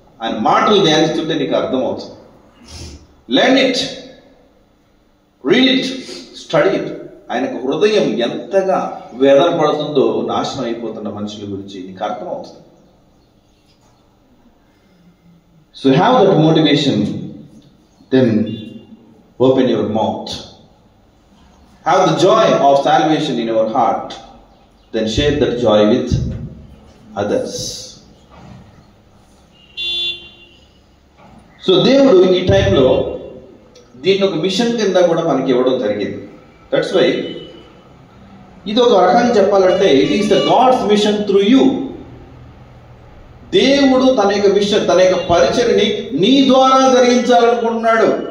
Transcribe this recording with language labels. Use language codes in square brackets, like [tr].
[te] ఆయన మాటలు ధ్యానిస్తుంటే నీకు అర్థమవుతుంది. [en] Learn it, read it, study it. [te] ఆయనకు హృదయం ఎంతగా వేదన పడుతుందో నాశనం అయిపోతున్న మనుషుల గురించి నీకు అర్థమవుతుంది. [en] So have that motivation, then open your mouth. Have the joy of salvation in your heart, then share that joy with others. [te] So దేవుడు ఈ టైంలో దీన్ని ఒక మిషన్ కింద కూడా మనకి ఇవ్వడం జరిగింది. [en] that's why [te] ఇది ఒక రకంగా చెప్పాలంటే [en] It is the God's mission through you. [te] దేవుడు తన యొక్క మిషన్, తన యొక్క పరిచర్ని నీ ద్వారా జరిగించాలనుకుంటున్నాడు.